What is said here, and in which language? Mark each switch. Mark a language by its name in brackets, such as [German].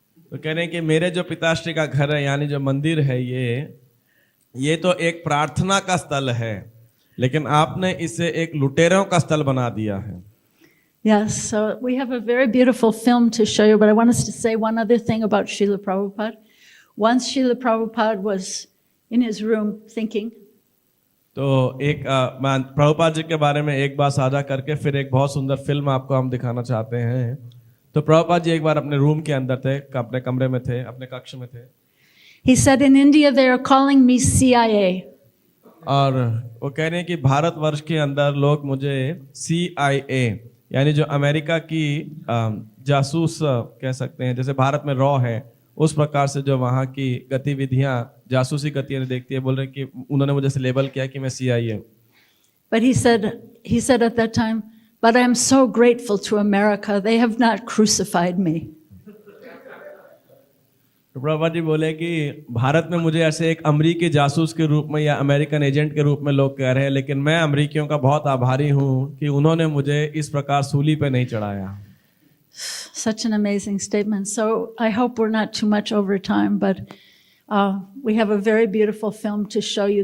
[Hindi] तो कह रहे हैं कि मेरे जो पिताश्री का घर है, यानी जो मंदिर है, ये तो एक प्रार्थना का स्थल है, लेकिन आपने इसे एक लुटेरों का स्थल बना दिया है. [English] Yes, so we have a very beautiful film to show you, but I want us to say one other thing about Srila Prabhupada. Once Srila Prabhupada was in his room thinking. [Hindi] तो एक प्रभुपाद जी के बारे में एक बात साझा करके फिर एक बहुत सुंदर फिल्म आपको हम दिखाना चाहते हैं. तो प्रभुपाद जी एक बार अपने रूम के अंदर थे, अपने कमरे में थे, अपने कक्ष में थे. [English] He said, in India they are calling me CIA. [Hindi] और वो कह रहे हैं कि भारतवर्ष के अंदर लोग मुझे CIA, यानी जो अमेरिका की जासूस कह सकते हैं, जैसे भारत में रॉ है, उस प्रकार से जो वहाँ की गतिविधियां, जासूसी गतिविधियां देखती है, बोल रहे हैं कि उन्होंने मुझे से लेबल किया कि मैं CIA हूँ. [English] But he said at that time, but I am so grateful to America. They have not crucified me. [Hindi] तो प्रभुपाद जी बोले कि भारत में मुझे ऐसे एक अमेरिकी जासूस के रूप में या अमेरिकन एजेंट के रूप में लोग कह रहे हैं, लेकिन मैं अमेरिकियों का बहुत आभारी हूँ कि उन्होंने मुझे इस प्रकार सूली पे नहीं चढ़ाया. [English] Such an amazing statement. So I hope we're not too much over time, but we have a very beautiful film to show you.